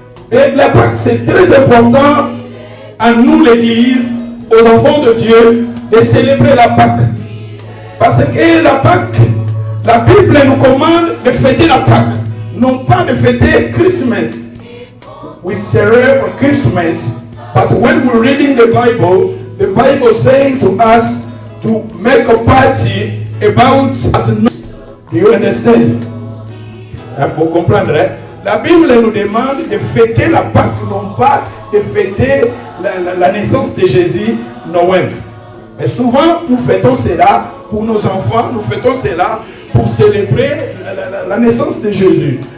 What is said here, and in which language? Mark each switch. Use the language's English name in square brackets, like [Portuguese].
[French] Et la Pâque, c'est très important à nous, l'église, aux enfants de Dieu, de célébrer la Pâque. Parce que la Pâque, la Bible nous commande de fêter la Pâque, non pas de fêter Christmas. [English] We celebrate Christmas, but when we're reading the Bible is saying to us to make a party about. Do you understand? [French] Pour comprendre, la Bible nous demande de fêter la Pâque, non pas de fêter la naissance de Jésus, Noël. Et souvent, nous fêtons cela pour nos enfants, nous fêtons cela pour célébrer la naissance de Jésus.